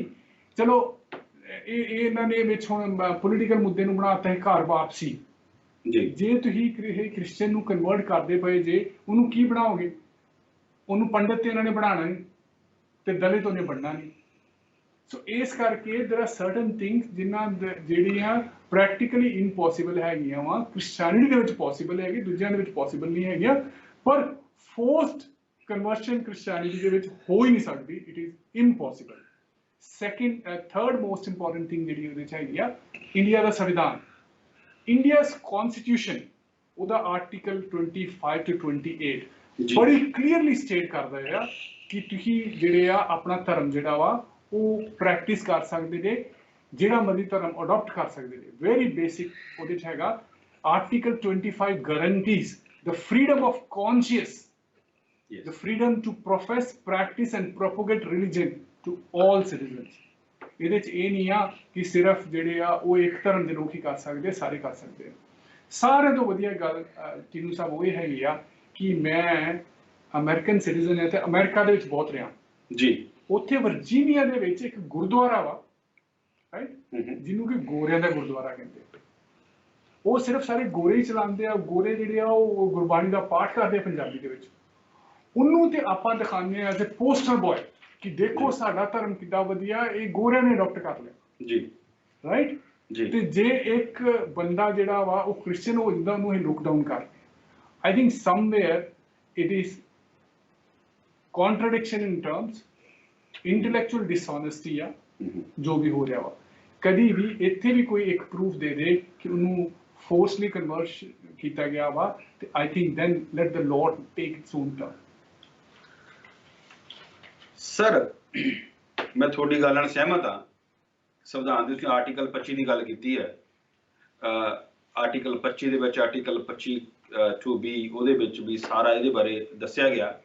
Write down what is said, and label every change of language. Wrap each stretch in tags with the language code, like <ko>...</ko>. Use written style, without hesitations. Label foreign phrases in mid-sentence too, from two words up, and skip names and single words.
<pa>ਚਲੋ ਇਹਨਾਂ ਨੇ ਵਿੱਚ ਹੁਣ ਪੋਲੀਟੀਕਲ ਮੁੱਦੇ ਨੂੰ ਬਣਾਤਾ ਹੈ ਘਰ ਵਾਪਸੀ ਜੀ। ਜੇ ਤੁਸੀਂ ਕ੍ਰਿਸਚੀਅਨ ਨੂੰ ਕਨਵਰਟ ਕਰਦੇ ਪਏ ਜੇ, ਉਹਨੂੰ ਕੀ ਬਣਾਓਗੇ? ਉਹਨੂੰ ਪੰਡਤ ਤੇ ਇਹਨਾਂ ਨੇ ਬਣਾਉਣਾ ਨਹੀਂ ਤੇ ਦਲਿਤ ਉਹਨੇ ਬਣਨਾ ਨਹੀਂ। ਸੋ ਇਸ ਕਰਕੇ</pa> <en>there are certain things</en> <pa>ਜਿਹੜੀਆਂ</pa> <en>practically impossible</en> <pa>ਹੈਗੀਆਂ ਵਾ। ਕ੍ਰਿਸਚੀਅਨਿਟੀ ਦੇ ਵਿੱਚ ਪੋਸੀਬਲ ਹੈਗੀ, ਦੂਜਿਆਂ ਦੇ ਵਿੱਚ ਪੋਸੀਬਲ ਨਹੀਂ ਹੈਗੀਆਂ, ਪਰ</pa> <en>forced conversion</en> <pa>ਕ੍ਰਿਸਚੀਅਨਿਟੀ ਦੇ ਵਿੱਚ ਹੋ ਹੀ ਨਹੀਂ ਸਕਦੀ।</pa> <en>It is impossible. third most important thing</en> <pa>ਜਿਹੜੀ ਉਹਦੇ 'ਚ ਹੈਗੀ ਆ, ਇੰਡੀਆ ਦਾ ਸੰਵਿਧਾਨ,</pa> <en>India's constitution,</en> <pa>ਉਹਦਾ ਆਰਟੀਕਲ 25 to 28 ਬੜੀ</pa> <en>clearly state</en> <pa>ਕਰਦਾ ਹੈ ਕਿ ਤੁਸੀਂ ਜਿਹੜੇ ਆ ਆਪਣਾ ਧਰਮ ਜਿਹੜਾ ਵਾ ਉਹ ਪ੍ਰੈਕਟਿਸ ਕਰ ਸਕਦੇ ਜੇ, ਜਿਹੜਾ ਮਰਜ਼ੀ ਧਰਮ ਅਡਾਪਟ ਕਰ ਸਕਦੇ ਜੇ।</pa> <en>very basic</en> <pa>ਉਹਦੇ 'ਚ ਹੈਗਾ</pa> <en>ਆਰਟੀਕਲ 25 guarantees the freedom of conscience, the freedom to profess, practice and propagate religion to all citizens.</en> <pa>ਇਹਦੇ 'ਚ ਇਹ ਨਹੀਂ ਆ ਕਿ ਸਿਰਫ ਜਿਹੜੇ ਆ ਉਹ ਇੱਕ ਧਰਮ ਦੇ ਲੋਕ ਹੀ ਕਰ ਸਕਦੇ, ਸਾਰੇ ਕਰ ਸਕਦੇ ਆ। ਸਾਰਿਆਂ ਤੋਂ ਵਧੀਆ ਗੱਲ ਤੀਨੂ ਸਾਹਿਬ ਉਹ ਇਹ ਹੈਗੀ ਆ ਕਿ ਮੈਂ</pa> <en>American citizen</en> <pa>ਹੈ ਤੇ ਅਮਰੀਕਾ ਦੇ ਵਿੱਚ ਬਹੁਤ ਰਿਹਾ ਜੀ। ਉੱਥੇ ਵਰਜੀਨੀਆ ਦੇ ਵਿੱਚ ਇੱਕ ਗੁਰਦੁਆਰਾ ਵਾ, ਰਾਈਟ, ਜਿਹਨੂੰ ਕਿ ਗੋਰਿਆਂ ਦਾ ਗੁਰਦੁਆਰਾ ਕਹਿੰਦੇ। ਉਹ ਸਿਰਫ ਸਾਰੇ ਗੋਰੇ ਹੀ ਚਲਾਉਂਦੇ ਆ। ਗੋਰੇ ਜਿਹੜੇ ਆ ਉਹ ਗੁਰਬਾਣੀ ਦਾ ਪਾਠ ਕਰਦੇ ਆ ਪੰਜਾਬੀ ਦੇ ਵਿੱਚ। ਉਹਨੂੰ ਤੇ ਆਪਾਂ ਦਿਖਾਉਂਦੇ ਆ</pa> <en>as a poster boy</en> <pa>ਕਿ ਦੇਖੋ ਸਾਡਾ ਧਰਮ ਕਿੱਦਾਂ ਵਧੀਆ, ਇਹ ਗੋਰਿਆਂ ਨੇ ਅਡਾਪਟ ਕਰ ਲਿਆ ਜੀ, ਰਾਈਟ ਜੀ। ਤੇ ਜੇ ਇੱਕ ਬੰਦਾ ਜਿਹੜਾ ਵਾ ਉਹ ਕ੍ਰਿਸਚੀਅਨ ਹੋ ਜਾਂਦਾ, ਉਹਨੂੰ ਇਹ</pa> <en>look down</en> <pa>ਕਰ।</pa> <en>I think somewhere it is contradiction in terms, intellectual dishonesty</en> <pa>ਆ ਜੋ ਵੀ ਹੋ ਰਿਹਾ ਵਾ। ਕਦੀ ਵੀ ਇੱਥੇ ਵੀ ਕੋਈ ਇੱਕ ਪ੍ਰੂਫ ਦੇ ਦੇ ਕਿ ਉਹਨੂੰ</pa> <en>forcibly convert</en> <pa>ਕੀਤਾ ਗਿਆ ਵਾ ਤੇ</pa> <en>I think then let the Lord take its own turn.</en> <pa>ਸਰ ਮੈਂ ਤੁਹਾਡੀ ਗੱਲ ਨਾਲ ਸਹਿਮਤ ਹਾਂ। ਸੰਵਿਧਾਨ ਦੇ ਤੁਸੀਂ ਆਰਟੀਕਲ 25 ਦੀ ਗੱਲ ਕੀਤੀ ਹੈ। ਆਰਟੀਕਲ 25 ਦੇ ਵਿੱਚ ਆਰਟੀਕਲ 25 2B ਉਹਦੇ ਵਿੱਚ ਵੀ ਸਾਰਾ ਇਹਦੇ ਬਾਰੇ ਦੱਸਿਆ ਗਿਆ।</pa>